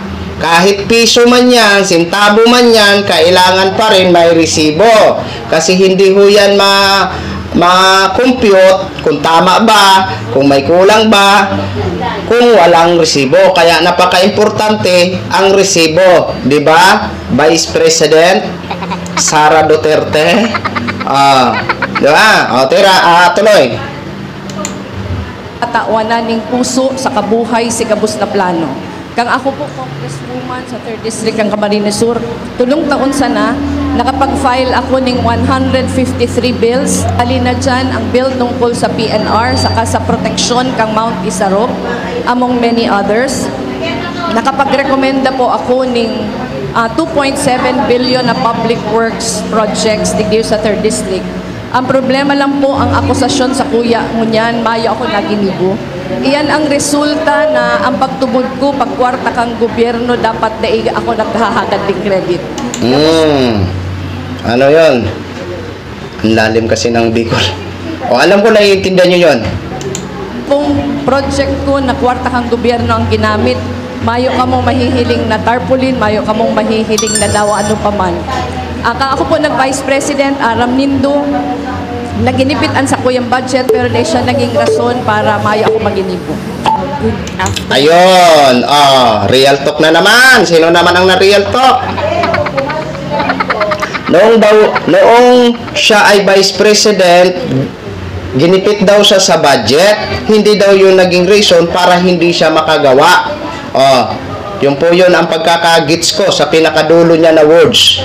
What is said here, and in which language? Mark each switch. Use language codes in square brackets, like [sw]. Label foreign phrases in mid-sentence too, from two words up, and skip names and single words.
[tl] Kahit piso man yan, sintabo man yan, kailangan pa rin may resibo. Kasi hindi ho yan ma-compute kung tama ba, kung may kulang ba, kung walang resibo. Kaya napaka-importante ang resibo. Diba? Vice President Sara Duterte. Diba? Tuloy. [bik] Tawanan ning puso sa kabuhay si gabos na plano. Kang ako po congresswoman sa 3rd District ng Camarines Sur, tulong taon sana [tl] nakapag-file ako ng 153 bills. [bik] Alin na dyan ang bill tungkol sa PNR, saka sa proteksyon kang Mount Isarog, [en] among many others. [tl] Nakapagrekomenda po ako ng 2.7 billion na [en] public works projects [tl] digdi sa 3rd District. [bik] Ang problema lang po, ang akusasyon sa kuya mo niyan, mayo ako naginibo. Iyan ang resulta na ang pagtubod ko, pagkwarta kang gobyerno, dapat daig ako naghahagad ng credit. [tl] Ano yon? Ang lalim kasi ng Bicol. O, alam ko, naiintindihan nyo yon. [bik] Kung project ko na kwarta kang gobyerno ang ginamit, mayo ka mong mahihiling na tarpaulin, mayo ka mong mahihiling na dawa ano pa man. Ako po nag-Vice President, Aram Nindo, naginipitan sa kuyang budget, pero di siya naging rason para mayo ako maginibo. [tl] Ayun, [en] real talk [tl] na naman. Sino naman ang na-real talk? Noong siya ay Vice President, ginipit daw siya sa budget, hindi daw yun naging reason para hindi siya makagawa. Yun po yun ang pagkakagits ko sa pinakadulo niya na words.